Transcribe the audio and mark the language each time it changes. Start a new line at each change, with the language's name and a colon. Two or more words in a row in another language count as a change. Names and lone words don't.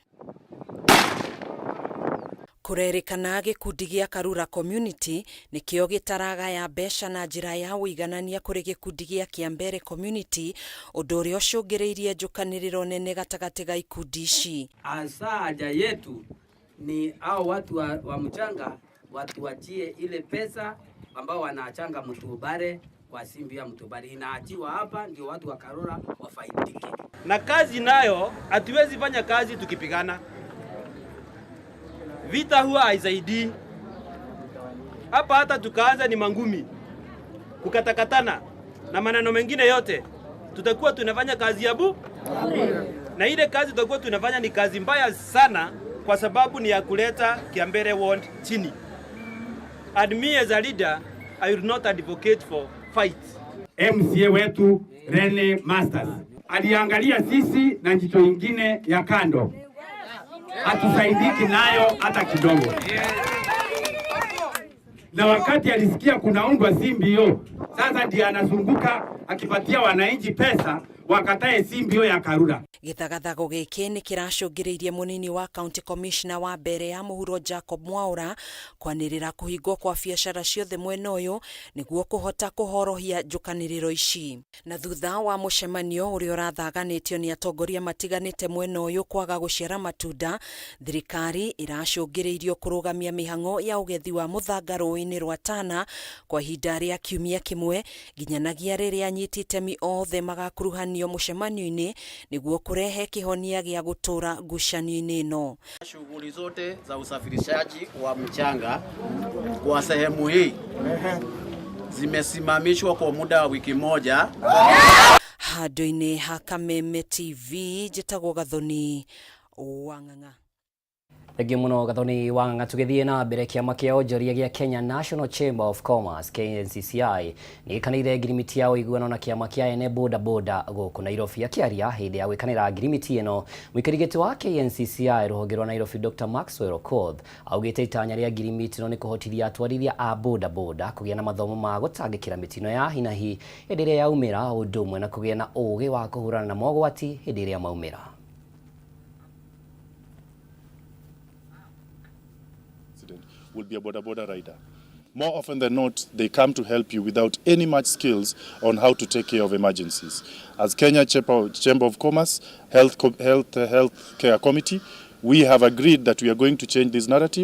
Kikuyu: Kũrerĩkana gĩkundi gĩa Karura Community nĩkĩo gĩtaragaya mbeca na njĩra ya ũiganania kũrĩ gĩkundi gĩa Kĩambere Community, ũndũ ũrĩa ũcũngĩrĩirie njũkanĩrĩro nene gatagatĩ ga ikundi ici.
Swahili: Asa haja yetu ni hao watu wa mchanga watuachie ile pesa ambao wanaachanga mtubare kwa simbi ya mtubare, inaachiwa hapa ndio watu wa Karura wafaidike. Na kazi nayo hatuwezi fanya kazi tukipigana. Vita huwa haisaidii. Hapa hata tukaanza ni mangumi, kukatakatana na maneno mengine yote, tutakuwa tunafanya kazi ya bure. Na ile kazi tutakuwa tunafanya ni kazi mbaya sana, kwa sababu ni ya kuleta Kiambere Ward chini.
English: And me as a leader, I will not advocate for fight.
Swahili: MCA wetu Rene Masters aliangalia sisi na jicho ingine ya kando, hatusaidiki nayo hata kidogo. Na wakati alisikia kunaundwa simbi hiyo, sasa ndiye anazunguka akipatia wananchi pesa wakatae simbio ya Karura.
Kikuyu: Githagathago giki ni kiracungiriirie munini wa
English: county commissioner
Kikuyu: wa mbere ya muhuro Jacob Mwaura kwanirira kuhingwo kwa biacara ciothe mwena uyu niguo kuhota kuhorohia njukaniriro ici. Na thutha wa mucemanio uria urathaganitio ni atongoria matiganite mwena uyu kwaga guciara matunda, thirikari iracungiriirio kurugamia mihango ya ugethi wa muthanga rũĩ-inĩ rwa Tana kwa ihinda ria kiumia kimwe nginyanagia riria anyiti itemi othe magakuruhanio mucemanio-ini niguo kurehe kihonia gia gutura ngucanio-ini ino.
Swahili: Shughuli zote za usafirishaji wa mchanga kwa sehemu hii zimesimamishwa kwa muda wa wiki moja.
Kikuyu: Handu-ini ha Kameme TV njitagwo Gathoni Wang'ang'a. Thengiũ mũno Gathoni Wang'ang'a. Tũgĩthiĩ na mbere, kĩama kĩa onjoria gĩa Kenya National Chamber of Commerce KNCCI nĩ gĩkanĩire ngirimiti ya ũiguano na kĩama kĩa ene Boda gũkũ Nairobi. Akĩaria hĩndĩ ya gwĩkanĩra ngirimiti ĩno, mũikarĩri wa KNCCI rũhonge rwa Nairobi Dr. Maxwell Okoth augĩte itanya rĩa ngirimiti ĩno nĩ kũhotithia atwarithia a Boda kũgĩa na mathomo ma gũtangĩkĩra mĩtino ya hinahi hĩndĩ ĩrĩa yaumĩra, ũndũ ũmwe na kũgĩa na ũũgĩ wa kũhũrana na mogwati hĩndĩ ĩrĩa maumĩra.
English: Will be a boda rider. More often than not, they come to help you without any much skills on how to take care of emergencies. As Kenya Chamber of Commerce Health Care Committee, we have agreed that we are going to change this narrative.